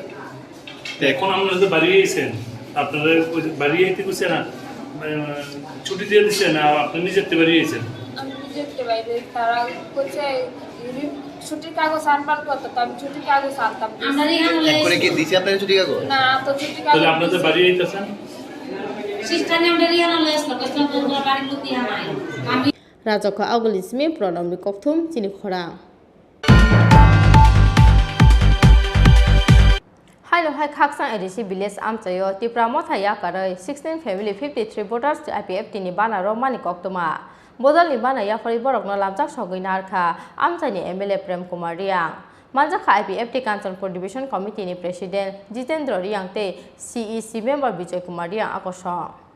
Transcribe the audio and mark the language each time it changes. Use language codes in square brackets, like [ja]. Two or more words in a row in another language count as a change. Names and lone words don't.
[bn] এখন আপনারা বাড়ি এসেছেন আপনারা বাড়ি আইতে কইছে না ছুটি দিয়ে দিছে না আপনি নিজেতে বাড়ি এসেছেন আমি নিজেতে বাইরে তারা কইছে ছুটির কাগজ আনবার কথা তো আমি ছুটির কাগজ আনতাম করে কি দিছে আপনারা ছুটি কাগজ না তো ছুটির কাগজ তাহলে আপনাদের বাড়ি আইতেছেন [trp] Rajaka Agulismi Pranam Koktum Chini Khorang Hai lo hai Khaksang Edisi Village Amchayo Tripura Mothaya Karai 16 family 53 voters to IPF tini bana Romani Koktuma Bodol ni bana ya fari borok no lamjak soginar kha Amchani MLA Prem Kumar Riang Manjaka IPF Kanchanpur Division Committee ni President Jitendra Riang te [en] CEC member [trp] Vijay Kumar Riang akosong